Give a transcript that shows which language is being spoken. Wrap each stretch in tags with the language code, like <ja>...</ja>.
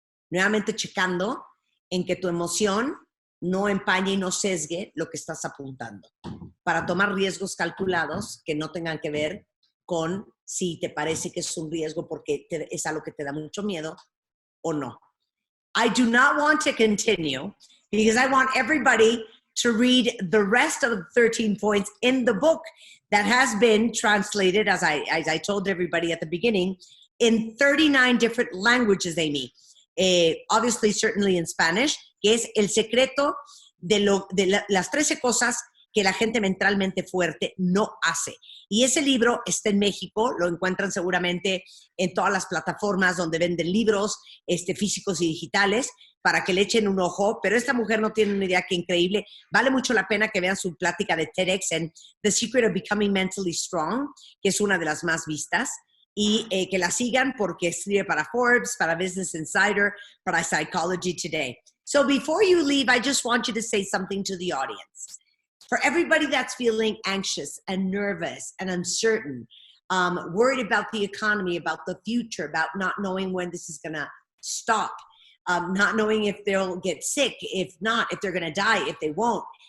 <es>Nuevamente checando en que tu emoción no empañe y no sesgue lo que estás apuntando, para tomar riesgos calculados que no tengan que ver con si te parece que es un riesgo porque es algo que te da mucho miedo o no.</es> <en>I do not want to continue because I want everybody to read the rest of the 13 points in the book that has been translated, as I told everybody at the beginning, in 39 different languages, Amy. Obviously, certainly in Spanish,</en> <es>que es el secreto de las 13 cosas que la gente mentalmente fuerte no hace. Y ese libro está en México, lo encuentran seguramente en todas las plataformas donde venden libros físicos y digitales, para que le echen un ojo, pero esta mujer no tiene una idea que increíble. Vale mucho la pena que vean su plática de TEDx en The Secret of Becoming Mentally Strong, que es una de las más vistas, y que la sigan porque escribe para Forbes, para Business Insider, para Psychology Today.</es> <en>So before you leave, I just want you to say something to the audience. For everybody that's feeling anxious and nervous and uncertain, worried about the economy, about the future, about not knowing when this is going to stop, not knowing if they'll get sick, if not, if they're going to die, if they won't.</en>